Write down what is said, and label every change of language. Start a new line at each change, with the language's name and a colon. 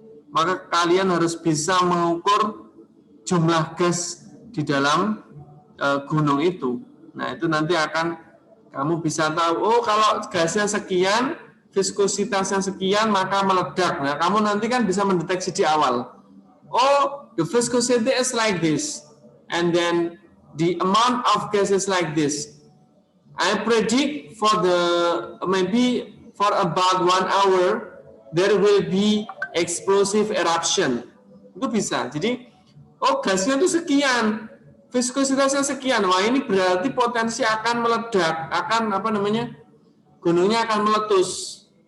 Indonesian: Maka kalian harus bisa mengukur jumlah gas di dalam gunung itu. Nah, itu nanti akan kamu bisa tahu, oh kalau gasnya sekian, viskositasnya sekian, maka meledak. Nah, kamu nanti kan bisa mendeteksi di awal.
English: Oh, the viscosity is like this, and then the amount of gas is like this. I predict maybe for about 1 hour, there will be explosive eruption.
Indonesian: Itu bisa. Jadi, oh gasnya itu sekian, viskositasnya sekian. Wah, ini berarti potensi akan meledak, akan gunungnya akan meletus.